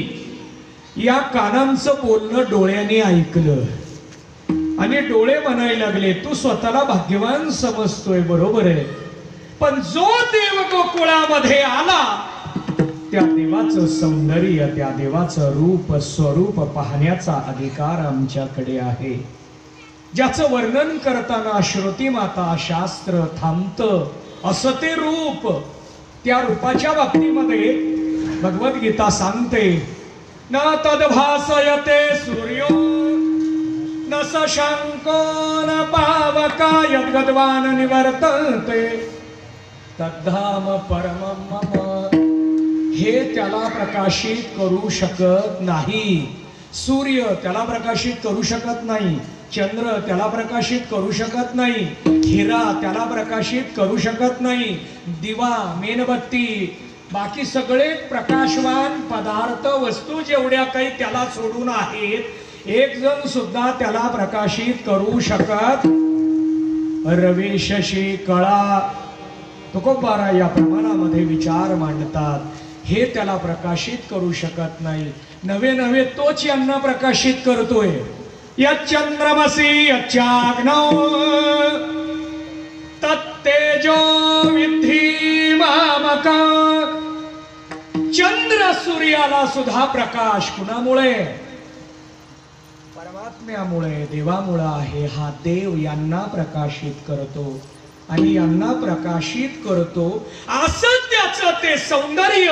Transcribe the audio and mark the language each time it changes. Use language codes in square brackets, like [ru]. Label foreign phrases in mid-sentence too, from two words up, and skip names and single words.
[mr] या कानांचं बोलणं डोळ्याने ऐकलं आणि डोळे म्हणायला लागले, तू स्वतःला भाग्यवान समजतोय, बरोबर आहे, पण जो देव गोकुळामध्ये आला त्या देवाचं सौंदर्य, त्या देवाचं रूप स्वरूप पाहण्याचा अधिकार आमच्याकडे आहे. ज्याचं वर्णन करताना श्रुती माता शास्त्र थांबतं असं ते रूप. त्या रूपाच्या बाबतीमध्ये भगवद्गीता सांगते, [sa] न तद्भासयते सूर्यो न शशांको न पावका यद्गद्वान निवर्तते तद्धाम परमं मम. [mr] हे त्याला प्रकाशित करू शकत नाही. सूर्य त्याला प्रकाशित करू शकत नाही. चंद्र त्याला प्रकाशित करू शकत नाही. हिरा त्याला प्रकाशित करू शकत नाही. दिवा, मेणबत्ती, बाकी सगळे प्रकाशवान पदार्थ वस्तू जेवढ्या काही त्याला सोडून आहेत, एक जण सुद्धा त्याला प्रकाशित करू शकत. रवी शशी कळा तुकोबारा या प्रमाणामध्ये विचार मांडतात. हे त्याला प्रकाशित करू शकत नाही. नवे नवे तोच यांना प्रकाशित करतोय. [sa] यच्चंद्रमसि यच्चाग्नौ तत्तेजो विद्धि मामका. [mr] चंद्र सूर्याला सुद्धा प्रकाश कुणामुळे? परमात्म्यामुळे, देवामुळे आहे. हा देव यांना प्रकाशित करतो आणि यांना प्रकाशित करतो. असं त्याचं ते सौंदर्य.